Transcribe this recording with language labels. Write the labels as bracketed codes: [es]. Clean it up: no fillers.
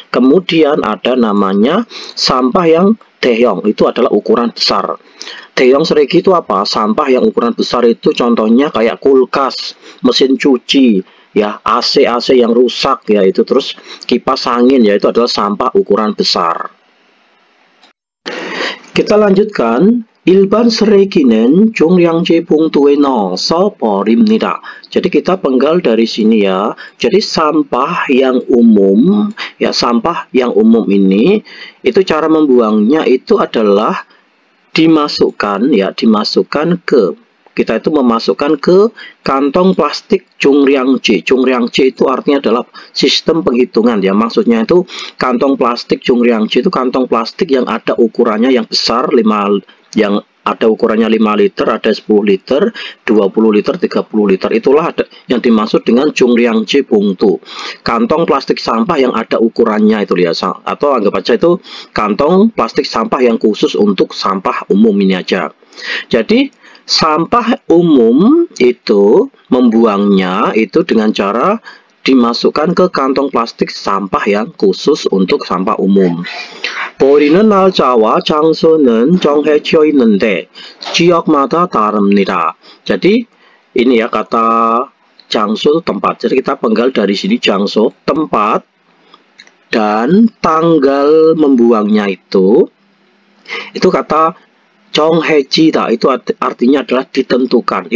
[id] Kemudian ada namanya sampah yang daehyong, itu adalah ukuran besar. Daehyong 쓰레기 itu apa? Sampah yang ukuran besar itu contohnya kayak kulkas, mesin cuci, ya AC yang rusak, ya itu, terus kipas angin, ya itu adalah sampah ukuran besar. Kita lanjutkan. [ko] 일반 쓰레기는 종량제 봉투에 넣어서 버립니다. [id] Jadi kita penggal dari sini ya. Jadi sampah yang umum, ya sampah yang umum ini, itu cara membuangnya itu adalah dimasukkan ke, kita itu memasukkan ke kantong plastik 종량제. 종량제 itu artinya adalah sistem penghitungan ya. Maksudnya itu kantong plastik 종량제 itu kantong plastik yang ada ukurannya yang besar, yang ada ukurannya 5 liter, ada 10 liter, 20 liter, 30 liter. Itulah yang dimaksud dengan 종량제 봉투. Kantong plastik sampah yang ada ukurannya itu ya, atau anggap aja itu kantong plastik sampah yang khusus untuk sampah umum ini aja. Jadi sampah umum itu membuangnya itu dengan cara dimasukkan ke kantong plastik sampah yang khusus untuk sampah umum. [ko] 버리는 날짜와 장소는 정해져 있는데 지역마다 다릅니다. [id] Jadi ini ya kata 장소 tempat. Jadi kita penggal dari sini 장소 tempat, dan tanggal membuangnya itu kata 정해지다, itu artinya adalah ditentukan.